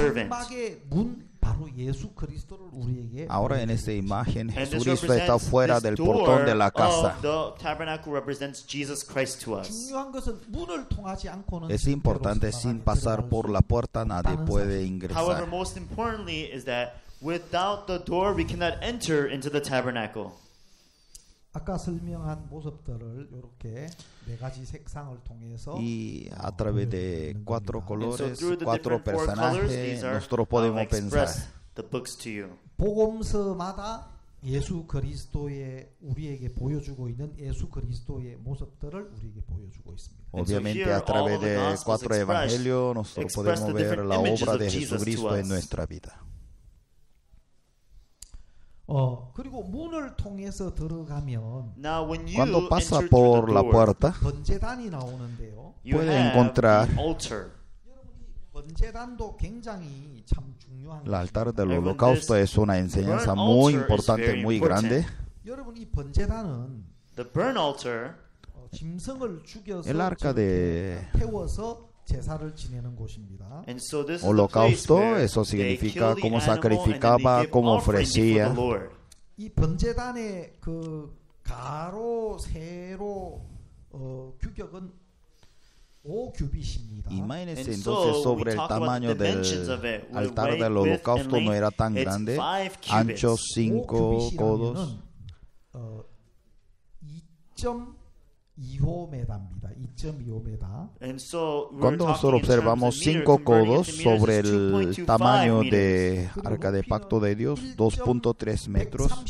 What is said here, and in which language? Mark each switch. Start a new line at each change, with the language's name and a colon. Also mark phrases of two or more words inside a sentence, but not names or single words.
Spanish: Ahora en esta imagen Jesucristo está fuera del portón de la casa. Es importante, sin pasar por la puerta nadie puede ingresar.
English: Without the door, we cannot enter into the tabernacle.
Korean: 아까 설명한 모습들을 이렇게 네 가지 색상을 통해서
Spanish: y a través de cuatro colores, cuatro personajes, nosotros podemos pensar.
Korean: 복음서마다 예수 그리스도의 우리에게 보여주고 있는 예수 그리스도의 모습들을 우리에게 보여주고 있습니다.
Spanish: Obviamente a través de cuatro evangelios nosotros podemos ver la obra de Jesucristo en nuestra vida.
Korean: 그리고 문을 통해서 들어가면
Spanish: cuando pasa por la puerta
Korean: 번제단이 나오는데요.
Spanish: puede encontrar
Korean: 번제단도 굉장히 참 중요한
Spanish: el altar del holocausto. Es una enseñanza muy importante, muy grande.
Korean: 여러분 이 번제단은 짐승을 죽여서
Spanish: el arca de
Korean: 태워서 제사를 지내는 곳입니다.
Spanish: holocausto, eso significa cómo sacrificaba, cómo ofrecía.
Korean: 이 번제단의 그 가로 세로 규격은 5규빗입니다.
Spanish: Imagínense entonces sobre el tamaño del altar del holocausto, no era tan grande, ancho 5 codos.
Korean: 2.25m입니다.
Spanish: 2.25m. Cuando nosotros observamos 5 codos sobre el tamaño de Arca de Pacto de Dios, 2.3 metros.